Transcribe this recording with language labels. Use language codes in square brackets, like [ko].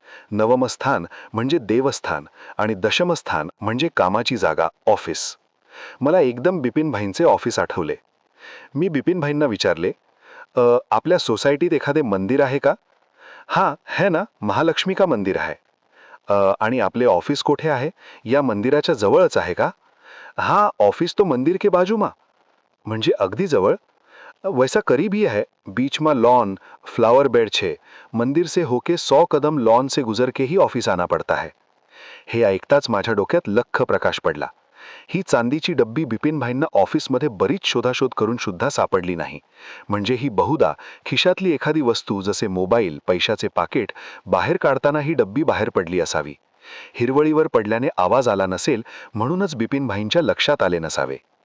[mr] नवमस्थान म्हणजे देवस्थान आणि दशमस्थान म्हणजे कामाची जागा, ऑफिस. मला एकदम बिपिनभाईंचे ऑफिस आठवले. मी बिपिनभाईंना विचारले, आपल्या सोसायटीत एखादे मंदिर आहे का?" [hi] "हां, है ना, महालक्ष्मी का मंदिर आहे." [mr] आणि आपले ऑफिस कोठे आहे? या मंदिराच्या जवळच आहे का?" [hi] "हाँ, ऑफिस तो मंदिर के बाजू मा." [mr] "म्हणजे अगदी जवळ?" [hi] "वैसा करीब ही है, बीच में लॉन, फ्लावर बेड छे, मंदिर से होके 100 कदम लॉन से गुजर के ही ऑफिस आना पड़ता है." [mr] हे ऐकताच माझ्या डोक्यात लख्ख प्रकाश पडला. ही चांदीची डब्बी बिपिनभाईंना ऑफिसमध्ये बरीच शोधाशोध करून सुद्धा सापडली नाही. म्हणजे ही बहुधा खिशातली एखादी वस्तू जसे मोबाईल, पैशाचे पाकिट बाहेर काढताना ही डब्बी बाहेर पडली असावी. हिरवळीवर पडल्याने आवाज आला नसेल म्हणूनच बिपिनभाईंच्या लक्षात आले नसावे.